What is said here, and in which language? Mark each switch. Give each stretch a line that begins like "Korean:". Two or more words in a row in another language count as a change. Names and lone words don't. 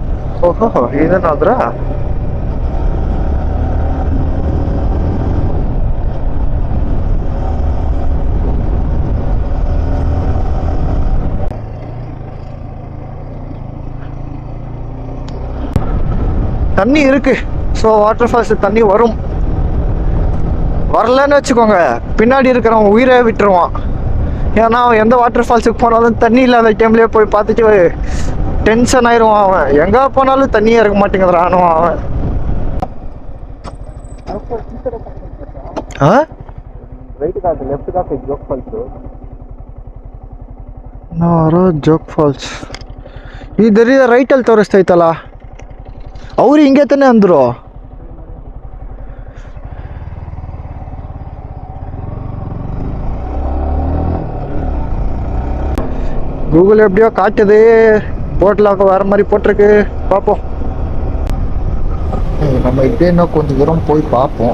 Tamil: ஓஹோ, இதனாலதா தண்ணி இருக்கு.
English: so water falls
Tamil: தண்ணி வரும். வரலன்னு வச்சுக்கோங்க, பின்னாடி இருக்கிறவன் உயிரை விட்டுருவான். ஏன்னா அவன் எந்த
English: water fallsுக்கு
Tamil: போனாலும் தண்ணி இல்லாத டைம்லேயே போய் பார்த்துட்டு டென்ஷன் ஆயிடுவான். அவன் எங்கே போனாலும் தண்ணியே இருக்க மாட்டேங்கிறானோ அவன்.
Kannada: ಜೋಗ್ ಫಾಲ್ಸ್ ಇದರಿಂದ ರೈಟಲ್ಲಿ ತೋರಿಸ್ತೈತಲ್ಲ, ಅವ್ರು ಹಿಂಗೆ ತಾನೆ ಅಂದರು.
Tamil: கூகுள் எப்படியோ காட்டுது, போட்டில் வர மாதிரி போட்டிருக்கு. பார்ப்போம். நம்ம இப்படியே இன்னும் கொஞ்சம் தூரம் போய் பார்ப்போம்.